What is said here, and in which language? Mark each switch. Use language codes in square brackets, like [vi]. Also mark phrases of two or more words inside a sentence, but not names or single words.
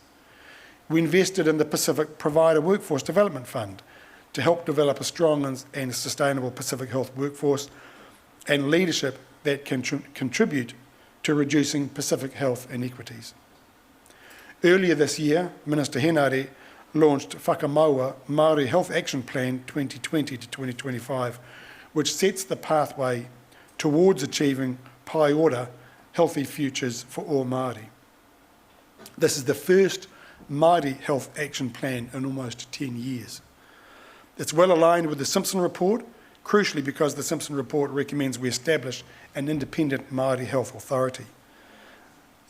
[en] We invested in the Pacific Provider Workforce Development Fund to help develop a strong and sustainable Pacific health workforce and leadership that can contribute to reducing Pacific health inequities. Earlier this year, Minister Henare launched Whakamaua Māori Health Action Plan 2020 to 2025, which sets the pathway towards achieving pai ora healthy futures for all Māori. This is the first Māori Health Action Plan in almost 10 years. It's well aligned with the Simpson report, crucially because the Simpson report recommends we establish an independent Māori health authority.